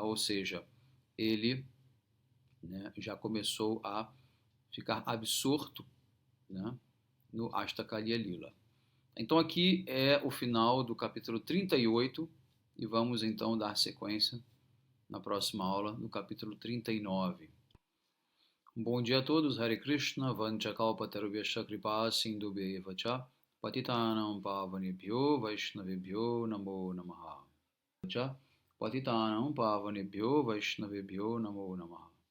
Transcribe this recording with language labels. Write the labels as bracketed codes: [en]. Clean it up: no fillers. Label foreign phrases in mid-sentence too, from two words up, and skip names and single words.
[pt] Ou seja, ele, né, já começou a ficar absorto, né, no Ashtakaliya Lila. Então aqui é o final do capítulo 38 e vamos então dar sequência na próxima aula, no capítulo 39. Bom dia a todos, [sa] हरे कृष्ण वाञ्छाकल्पतरुभ्यश्च कृपा सिन्धुभ्य एव च पतितानां पावनेभ्यो वैष्णवेभ्यो नमो नमः. पतितानां पावनेभ्यो वैष्णवेभ्यो नमो नमः.